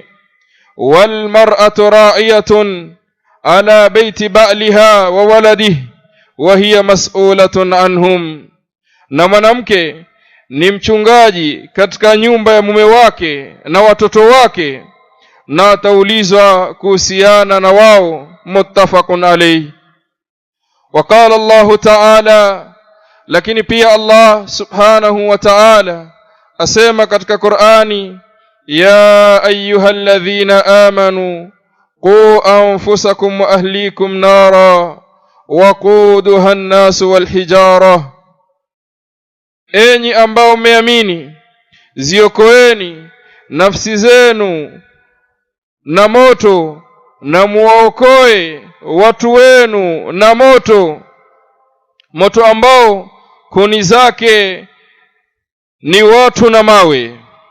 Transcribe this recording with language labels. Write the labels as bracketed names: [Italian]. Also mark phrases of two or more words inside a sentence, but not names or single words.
[Arabic] والمرأة راعية على بيت بعلها وولده وهي مسؤولة عنهم, [Swahili] na mwanamke ni mchungaji katika nyumba ya mume wake na watoto wake, na ataulizwa kuhusiana na wao. [Arabic] متفق عليه. وقال الله تعالى, [Swahili] lakini pia Allah [Arabic] سبحانه وتعالى [Swahili] asema katika Qur'ani, [Arabic] يا أيها الذين آمنوا قوا أنفسكم وأهليكم نارا وقودها الناس والحجارة, [Swahili] enyi ambao mmeamini, ziokoeni nafsi zenu na moto na muokoe watu wenu na moto, moto ambao kuni zake ni watu na mawe.